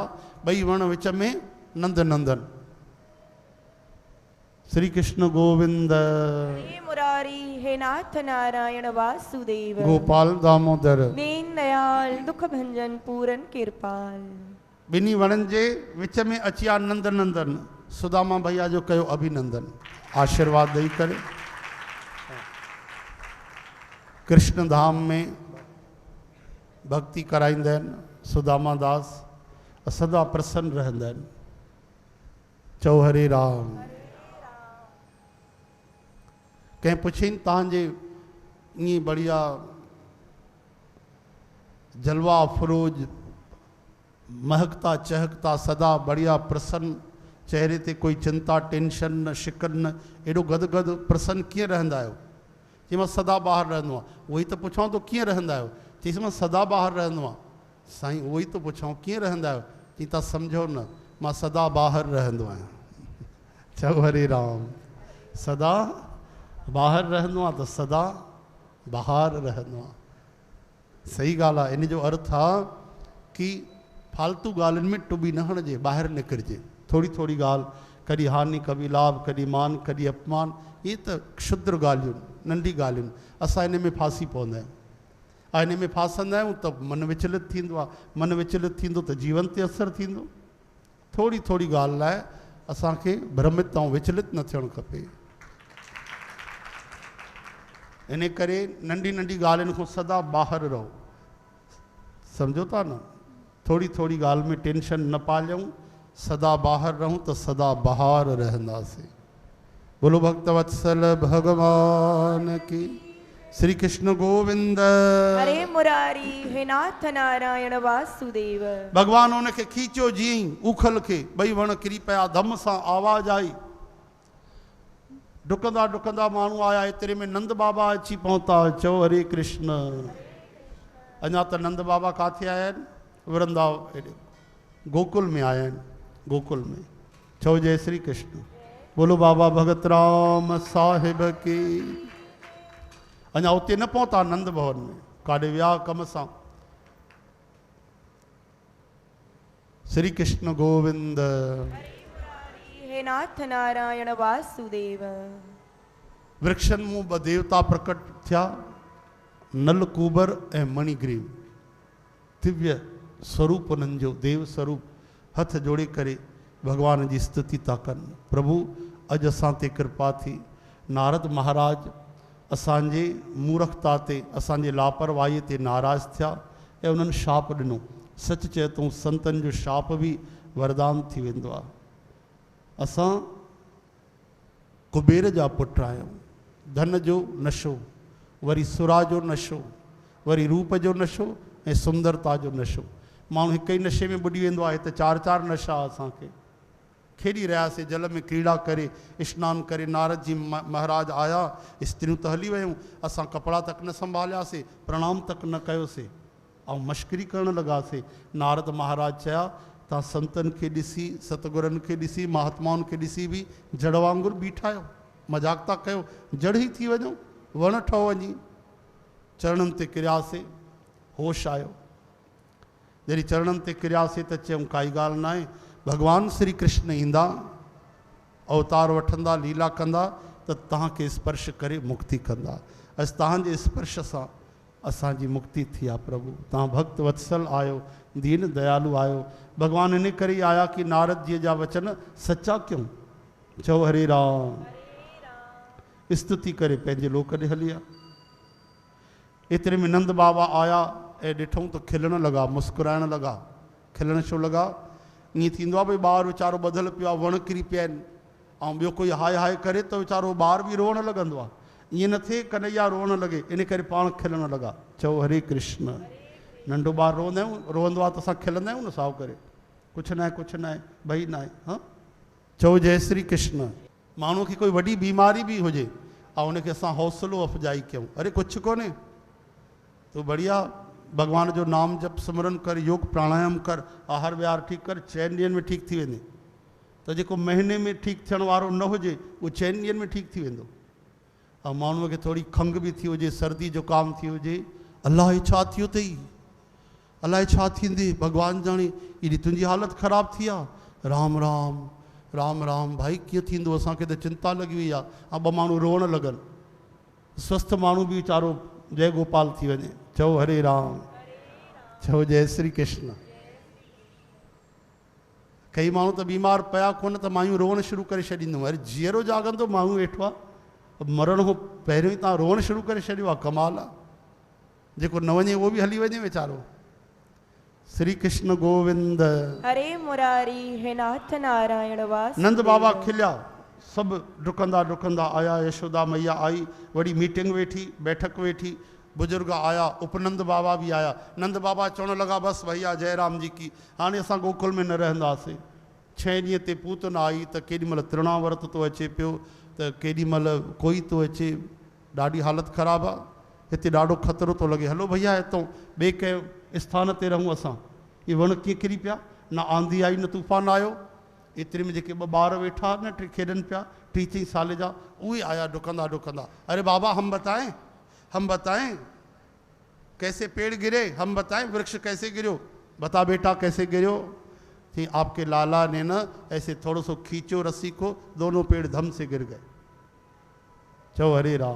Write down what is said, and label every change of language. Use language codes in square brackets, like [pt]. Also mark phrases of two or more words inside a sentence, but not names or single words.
[sd] 2 वण विच में नंद नंदन। श्री कृष्ण गोविंद, हे मुरारी, हे नाथ नारायण वासुदेव, गोपाल दामोदर, दीन दयाल, दुख भंजन पूरन कृपाल। 2 वणनि जे विच में अची आ नंद नंदन। सुदामा भैया जो कयो अभिनंदन, आशीर्वाद ॾेई करे। कृष्ण धाम में भक्ति कराईंदा आहिनि सुदामा दास, सदा प्रसन्न रहंदा आहिनि। चओ हरे राम। कंहिं पुछियईं तव्हांजे ईअं बढ़िया जलवा अफरोज, महकता चहकता, सदा बढ़िया प्रसन्न, चेहरे ते कोई चिंता टेंशन न, शिकन न, एॾो गदगद प्रसन्न कीअं रहंदा आहियो? चई मां सदा ॿाहिरि रहंदो आहियां। उहो ई त पुछां थो कीअं रहंदा आहियो? चईसि मां सदा ॿाहिरि रहंदो आहियां। साईं उहो ई त पुछां कीअं रहंदा आहियो? चई तव्हां सम्झो न, मां सदा ॿाहिरि रहंदो आहियां। चओ हरे राम। सदा ॿाहिरि रहंदो आहे त सदा ॿाहिरि रहंदो आहे। सही ॻाल्हि आहे। इन जो अर्थ आहे कि फालतू ॻाल्हियुनि में टुॿी न हणिजे, ॿाहिरि निकिरिजे। थोरी थोरी ॻाल्हि, कॾहिं हानि कभी लाभ, कॾहिं मान कॾहिं अपमान, इहे त क्षुद्र ॻाल्हियूं, नंढी ॻाल्हियूं। असां इन में फासी पवंदा आहियूं। ऐं इन में फासंदा आहियूं त मन विचलित थींदो आहे। मन विचलित थींदो त जीवन ते असरु थींदो। थोरी थोरी ॻाल्हि लाइ असांखे भ्रमित ऐं विचलित न थियणु खपे। इन करे नंढी नंढी ॻाल्हियुनि खां सदा ॿाहिरि रहो। सम्झो था न? थोरी थोरी ॻाल्हि में टेंशन न पालियूं, सदा ॿाहिरि रहूं त सदा ॿाहिरि रहंदासीं। [hi] बोलो भक्तवत्सल भगवान की। श्री कृष्ण गोविंद। हरे मुरारी हे नाथ नारायण वासुदेव। [sd] भगवान उनखे खींचियो जीअं उखल खे, ॿई वण किरी पिया, धम सां आवाज़ आई। डुकंदा डुकंदा माण्हू आया। एतिरे में नंद बाबा अची पहुता। चओ हरे कृष्ण। अञा त नंद बाबा किथे आया आहिनि? वृंदावन गोकुल में आया आहिनि। गोकुल में। चओ जय श्री कृष्ण। [hi] बोलो बाबा भगत राम साहिब की। [sd] अञा उते न पहुता नंद भवन में, काॾे विया कम सां। श्री कृष्ण गोविंद। हे नाथ नारायण वासुदेव। वृक्षनि मूं ॿ देवता प्रकट थिया, नलकूबर ऐं मणिग्रीव। दिव्य स्वरूप उन्हनि जो, देव स्वरूप। हथ जोड़े करे भगवान जी स्तुति था कनि। प्रभु अॼु असां ते कृपा थी। नारद महाराज असांजे मूर्खता ते, असांजे लापरवाहीअ ते नाराज़ थिया ऐं उन्हनि शाप ॾिनो। सच चए तो संतनि जो शाप बि वरदान थी वेंदो आहे। असां कुबेर जा पुट आहियूं। धन जो नशो, वरी सुरा जो नशो, वरी रूप जो नशो ऐं सुंदरता जो नशो। माण्हू हिक ई नशे में बुॾी वेंदो आहे। हिते चार चार नशा असांखे। खेॾी रहियासीं जल में क्रीड़ा करे, सनानु करे। नारद जी महाराज आया, स्त्रियूं त हली वियूं। असां कपिड़ा तक न संभालियासीं, प्रणाम तक न कयोसीं ऐं मश्करी करणु लॻासीं। नारद महाराज चया, तव्हां संतनि खे ॾिसी, सतगुरनि खे ॾिसी, महात्माउनि खे ॾिसी बि जड़ वांगुरु बीठा आहियो, मज़ाक था कयो। जड़ ई थी वञो, वण ठहो वञी। चरणनि ते किरियासीं, होश आयो। जॾहिं चरणनि ते किरियासीं त चयूं काई ॻाल्हि न आहे। भगवान श्री कृष्ण ईंदा, अवतार वठंदा, लीला कंदा त तव्हांखे स्पर्श करे मुक्ति कंदा। अॼु तव्हांजे स्पर्श सां असांजी मुक्ति थी आहे। प्रभु तव्हां भक्त वत्सल आहियो, दीन दयालु आहियो। भगवान इन करे ई आया कि नारद जी जा वचन सचा क्यों। चओ हरे राम। स्तुति करे पंहिंजे लोक ॾे हली विया। एतिरे में नंद बाबा आया ऐं ॾिठूं त खिलण लॻा, मुस्कुराइण लॻा। खिलण छो लॻा? ईअं थींदो आहे भई ॿार वीचारो ॿधल पियो आहे, वण किरी पिया आहिनि ऐं ॿियो कोई हाय हाय करे त वीचारो ॿार बि रोअण लॻंदो आहे। ईअं न थिए कन्हैया रोअण लॻे, इन करे पाण खिलण लॻा। चओ हरे कृष्ण। नंढो ॿार रोअंदा आहियूं, रोअंदो आहे त असां खिलंदा आहियूं न साओ करे। कुझु न आहे, कुझु न आहे, भई न आहे। हा, चओ जय श्री कृष्ण। माण्हू खे कोई वॾी बीमारी बि हुजे ऐं उनखे असां हौसलो अफ़जाई कयूं, अरे कुझु कोन्हे, तूं बढ़िया भगवान जो नाम जप सिमरन कर, योग प्राणायाम कर, आहार विहार ठीकु कर, 4 ॾींहंनि में ठीकु थी वेंदे। त जेको महीने में ठीकु थियण वारो न हुजे उहो 4 ॾींहंनि में ठीकु थी वेंदो। ऐं माण्हूअ खे थोरी खंघि बि थी हुजे, सर्दी जुकाम थी हुजे, अलाए छा थियो अथई, अलाए छा थींदे, भगवान ॼाणे, एॾी तुंहिंजी हालति ख़राबु थी आहे। राम राम राम राम। भाई कीअं थींदो, असांखे त चिंता लॻी वई आहे। ऐं 2 माण्हू रोअण लॻनि। स्वस्थ माण्हू बि वीचारो जय गोपाल थी वञे। चओ हरे राम। चओ जय श्री कृष्ण। कई माण्हू त बीमार पिया कोन त मायूं रोअण शुरू करे छॾींदियूं। अरे जीअरो जाॻंदो माण्हू वेठो आहे, मरण खां पहिरियों ई तव्हां रोअण शुरू करे छॾियो आहे, कमाल आहे। जेको न वञे उहो बि हली वञे वीचारो। श्री कृष्ण गोविंद। हरे मुरारी हे नाथ नारायण वासुदेव। नंद बाबा खिलिया, सभु डुकंदा डुकंदा आया। यशोदा मैया आई, वॾी मीटिंग वेठी, बैठक वेठी, बुजुर्ग आया, उपनंद बाबा भी आया। नंद बाबा चवण लगा [hi] बस भैया जयराम जी की, [sd] हाणे असां गोकुल में न रहंदासीं। 6 ॾींहं ते पूतन आई त केॾीमहिल तृणावर्त तो अचे पियो, त केॾीमहिल कोई तो अचे। ॾाढी हालत ख़राब आहे, हिते ॾाढो ख़तरो तो लॻे। हलो भैया हितों ॿिए कंहिं स्थान ते रहूं असां। ये वण कीअं किरी पिया, न आंधी आई न तूफ़ान आयो, एतिरे में जेके 2 ॿार वेठा न खेॾनि पिया 3-4 साल जा, उहे आया डुकंदा डुकंदा, [hi] अरे बाबा हम बताएं कैसे पेड़ गिरे, हम बताएं वृक्ष कैसे गिरो, बता बेटा कैसे गिरो। थी आपके लाला ने न ऐसे थोड़ो सो खींचो रस्सी को, दोनों पेड़ धम से गिर गए। [sd] चो हरे राम।